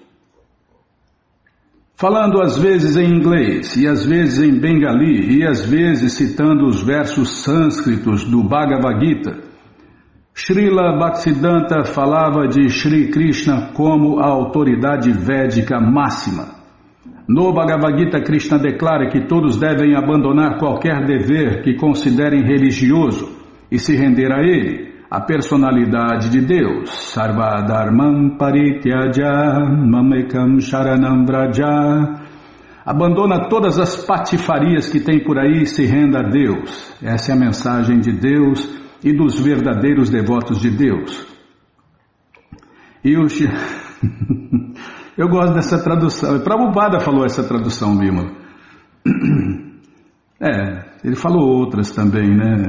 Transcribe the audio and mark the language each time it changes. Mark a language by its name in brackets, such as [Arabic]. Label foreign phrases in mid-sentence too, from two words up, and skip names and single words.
[Portuguese] Falando às vezes em inglês, e às vezes em bengali, e às vezes citando os versos sânscritos do Bhagavad Gita, Srila Bhaktisiddhanta falava de Shri Krishna como a autoridade védica máxima. No Bhagavad Gita, Krishna declara que todos devem abandonar qualquer dever que considerem religioso e se render a ele, a personalidade de Deus. [Sanskrit] Sarva dharmam parityaja mamekam sharanam vraja. [Portuguese] Abandona todas as patifarias que tem por aí e se renda a Deus. Essa é a mensagem de Deus e dos verdadeiros devotos de Deus. E o eu gosto dessa tradução. Prabhupada falou essa tradução, Bimala. Ele falou outras também, né?